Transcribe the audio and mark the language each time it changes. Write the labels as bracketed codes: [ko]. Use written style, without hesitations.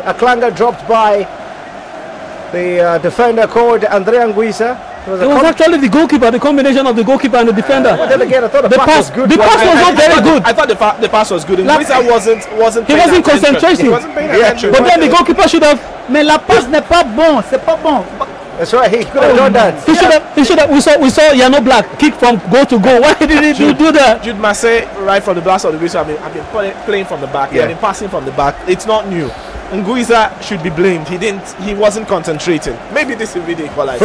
[en] Aklanga dropped by the defender called Andre Anguissa. It was actually the goalkeeper, the combination of the goalkeeper and the defender. But then again, I thought the pass was good. The pass was not very good. I thought the pass was good. Anguissa wasn't. He wasn't concentrating. He wasn't paying attention. But then the goalkeeper should have. [fr] Mais la passe n'est pas bon, c'est pas bon. [en] That's right, he could have done that. He should have. We saw Jan Oblak kick from goal to goal. Why did he do that? Jude Marseille, right from the blast of the whistle, have been playing from the back. They've been passing from the back. It's not new. Nguiza should be blamed. He wasn't concentrating. Maybe this will be the equalizer.